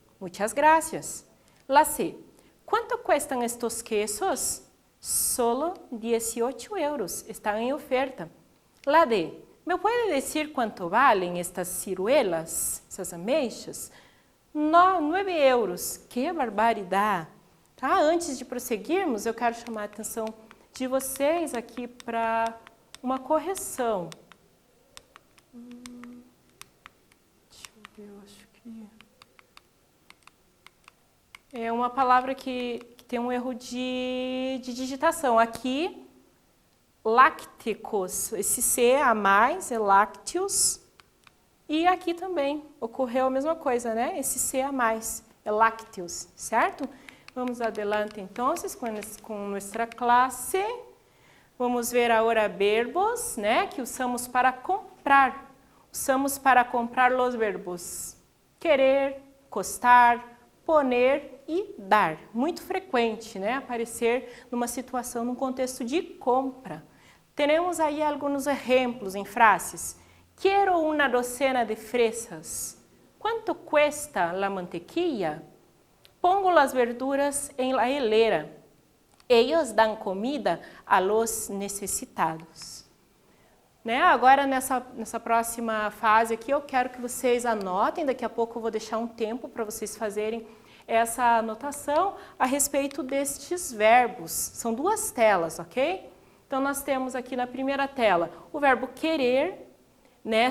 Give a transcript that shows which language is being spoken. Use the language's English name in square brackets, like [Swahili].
[Spanish] Muchas gracias. La C, ¿cuánto cuestan estos quesos? Solo 18 euros, están en oferta. La D, ¿me puede decir cuánto valen estas ciruelas, [Portuguese] essas ameixas? 9 euros, que barbaridade! Tá? Antes de prosseguirmos, eu quero chamar a atenção de vocês aqui para uma correção. Deixa eu ver, eu acho que... É uma palavra que tem um erro de digitação. Aqui, lácticos, esse C a mais é lácteos, e aqui também ocorreu a mesma coisa, né? Esse C a mais é lácteos, certo? Vamos adelante então com nossa classe. Vamos ver agora verbos, né? Que usamos para comprar. Usamos para comprar os verbos querer, custar, poner e dar. Muito frequente, né? Aparecer numa situação, num contexto de compra. Temos aí alguns exemplos em frases. Quero uma [Spanish] docena de fresas. Quanto cuesta la mantequilla? Pongo las verduras en la hilera. Ellos dan comida a los necessitados. [Portuguese] Né? Agora, nessa próxima fase aqui, eu quero que vocês anotem. Daqui a pouco eu vou deixar um tempo para vocês fazerem essa anotação a respeito destes verbos. São 2 telas, ok? Então, nós temos aqui na primeira tela o verbo querer, né?